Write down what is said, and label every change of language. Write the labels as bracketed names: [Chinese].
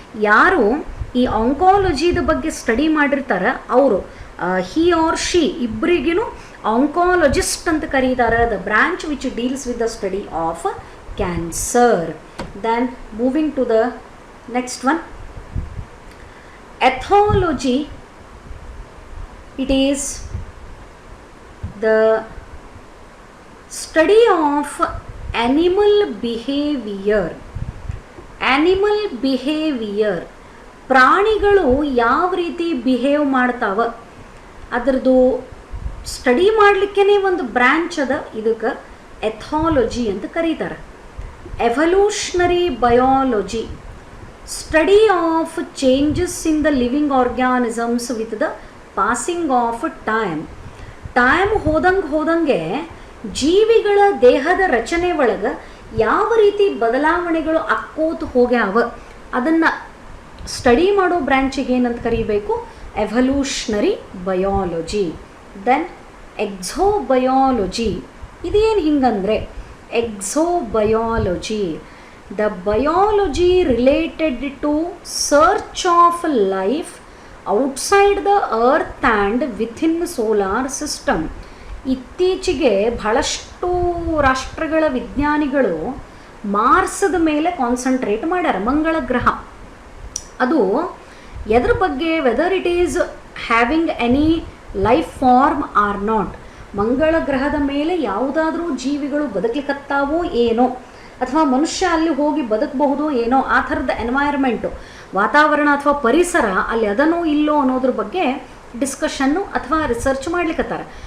[Kannada] ಯಾರು ಈ ಆಂಕಾಲಜಿದ ಬಗ್ಗೆ ಸ್ಟಡಿ ಮಾಡಿರ್ತಾರೆ ಅವರು [English] he or she [Kannada] ಇಬ್ಬರಿಗೂ ಆಂಕಾಲಜಿಸ್ಟ್ ಅಂತ ಕರೀತಾರೆ. [English] The branch which deals with the study of cancer. Then moving to the next one, ethology. It is the study of animal behavior. Animal behavior, [Kannada] ಪ್ರಾಣಿಗಳು ಯಾವ ರೀತಿ ಬಿಹೇವ್ ಮಾಡ್ತಾವ ಅದರದ್ದು ಸ್ಟಡಿ ಮಾಡಲಿಕ್ಕೇ ಒಂದು branch ಅದ, ಇದಕ್ಕೆ ಎಥಾಲಜಿ ಅಂತ ಕರೀತಾರೆ. [English] Evolutionary biology, study of changes in the living organisms with the passing of time. [Kannada] Time ಹೋದಂಗೆ ಜೀವಿಗಳ ದೇಹದ ರಚನೆ ಒಳಗೆ ಯಾವ ರೀತಿ ಬದಲಾವಣೆಗಳು ಆಕ್ಕೋತು ಹೋಗ್ಯಾವ ಅದನ್ನು ಸ್ಟಡಿ ಮಾಡೋ ಬ್ರ್ಯಾಂಚಿಗೆ ಏನಂತ ಕರೀಬೇಕು, ಎವಲ್ಯೂಷನರಿ ಬಯಾಲಜಿ. [English] then exobiology, [Kannada] ಇದೇನು ಹಿಂಗಂದರೆ [English] Exobiology, the biology related to search of life outside the earth and within the solar system. [Kannada] ಇತ್ತೀಚೆಗೆ ಬಹಳಷ್ಟು ರಾಷ್ಟ್ರಗಳ ವಿಜ್ಞಾನಿಗಳು ಮಾರ್ಸದ ಮೇಲೆ ಕಾನ್ಸಂಟ್ರೇಟ್ ಮಾಡ್ಯಾರ, ಮಂಗಳ ಗ್ರಹ. ಅದು ಎದ್ರ ಬಗ್ಗೆ, [English] whether it is having any life form or not, [Kannada] ಮಂಗಳ ಗ್ರಹದ ಮೇಲೆ ಯಾವುದಾದ್ರೂ ಜೀವಿಗಳು ಬದುಕಲಿಕತ್ತಾವೋ ಏನೋ, ಅಥವಾ ಮನುಷ್ಯ ಅಲ್ಲಿ ಹೋಗಿ ಬದುಕಬಹುದು ಏನೋ, ಆ ಥರದ ಎನ್ವೈರ್ಮೆಂಟು, ವಾತಾವರಣ ಅಥವಾ ಪರಿಸರ ಅಲ್ಲಿ ಅದನೋ ಇಲ್ಲೋ ಅನ್ನೋದ್ರ ಬಗ್ಗೆ ಡಿಸ್ಕಷನ್ನು ಅಥವಾ ರಿಸರ್ಚ್ ಮಾಡ್ಲಿಕ್ಕತ್ತಾರೆ.